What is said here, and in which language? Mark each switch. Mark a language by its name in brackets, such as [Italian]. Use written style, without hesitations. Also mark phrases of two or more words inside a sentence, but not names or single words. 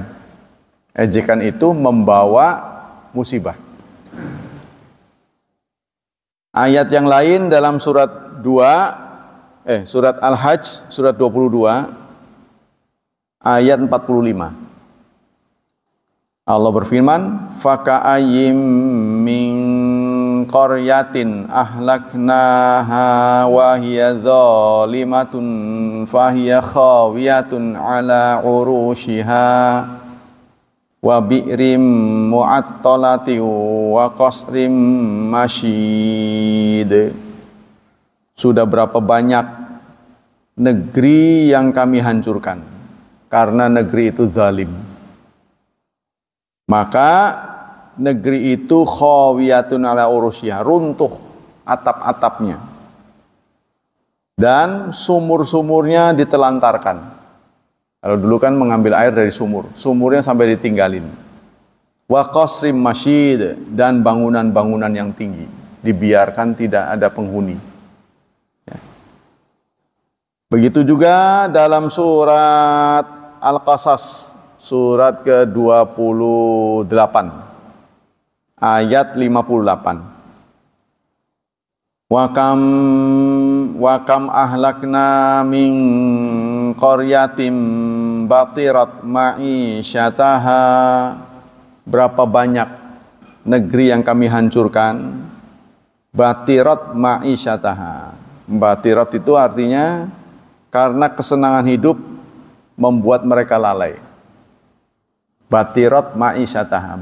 [Indonesian] Ejekan itu membawa musibah. Ayat yang lain dalam surat surat Al-Hajj, surat 22 ayat 45. Allah berfirman, [Arabic] "فكأين من قرية أهلكناها وهي ظالمة فهي خاوية على عروشها وبئر معطلة وقصر مشيد." [Indonesian] Sudah berapa banyak negeri yang kami hancurkan karena negeri itu zalim. Maka negeri itu [Arabic] خاوية على عروشها, [Indonesian] runtuh atap-atapnya. Dan sumur-sumurnya ditelantarkan. Kalau dulu kan mengambil air dari sumur, sumurnya sampai ditinggalin. [Arabic] وقصر مشيد, [Indonesian] dan bangunan-bangunan yang tinggi dibiarkan tidak ada penghuni. Ya. Begitu juga dalam surat Al-Qasas, surat ke-28 ayat 58. [Arabic] وكم أهلكنا من قرية بطرت معيشتها. [Indonesian] Berapa banyak negeri yang kami hancurkan. [Arabic] بطرت معيشتها. [Indonesian] Batirat itu artinya karena kesenangan hidup membuat mereka lalai. [Arabic] بطرت معيشتها.